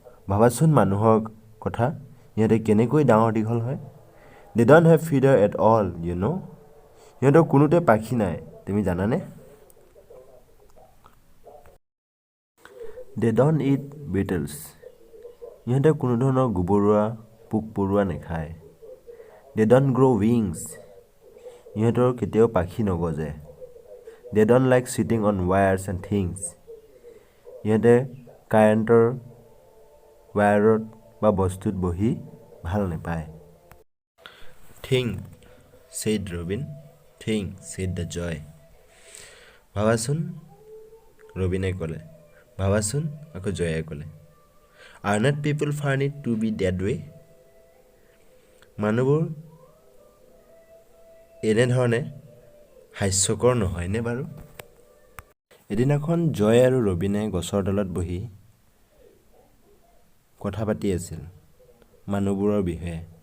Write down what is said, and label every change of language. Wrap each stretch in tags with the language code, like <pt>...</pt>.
<as>ভাবাচোন মানুহৰ কথা, সিহঁতে কেনেকৈ ডাঙৰ দীঘল হয়।</as> <en>They don't have feather at all, you know.</en> <as>সিহঁতৰ কোনোতে পাখি নাই, তুমি জানানে?</as> <en>They don't eat beetles.</en> <as>ইহঁতে কোনো ধৰণৰ গোবৰুৱা পোক পৰুৱা নেখায়।</as> <en>They don't grow wings.</en> <as>ইহঁতৰ কেতিয়াও পাখি নগজে।</as> <en>They don't like sitting on wires and things.</en> <as>ইহঁতে কাৰেণ্টৰ ৱায়াৰত বা বস্তুত বহি ভাল নাপায়।</as> <en>Think, said Robin. Think, said the joy.</en> <as>ভাবাচোন, ৰবিনে ক'লে। ভাবাচোন, আকৌ জয়ে ক'লে।</as> <en>Are not people find it to be that way?</en> <as>মানুহবোৰ এনেধৰণে হাস্যকৰ নহয়নে বাৰু? এদিনাখন জয় আৰু ৰবিনে গছৰ ডালত বহি কথা পাতি আছিল মানুহবোৰৰ বিষয়ে।</as>